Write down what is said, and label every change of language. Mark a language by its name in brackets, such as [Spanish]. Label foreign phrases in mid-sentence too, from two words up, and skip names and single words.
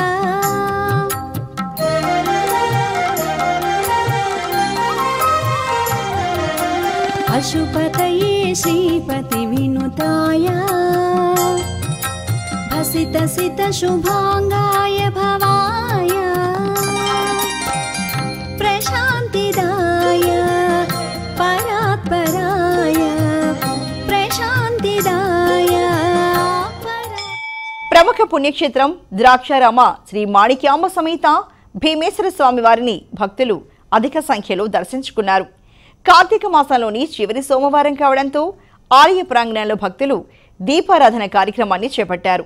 [Sanskrit] पशुपतये श्रीपति विनुताय भसित सित शुभांगाय भवाय प्रशांतिदाय परात्पराय प्रशांतिदाय [Telugu] ప్రముఖ పుణ్యక్షేత్రం ద్రాక్షారామ శ్రీ మాణిక్యాంబ సమేత భీమేశ్వర స్వామి వారిని భక్తులు అధిక సంఖ్యలో దర్శించుకున్నారు. కార్తీక మాసంలోని చివరి సోమవారం కావడంతో ఆలయ ప్రాంగణంలో భక్తులు దీపారాధన కార్యక్రమాన్ని చేపట్టారు.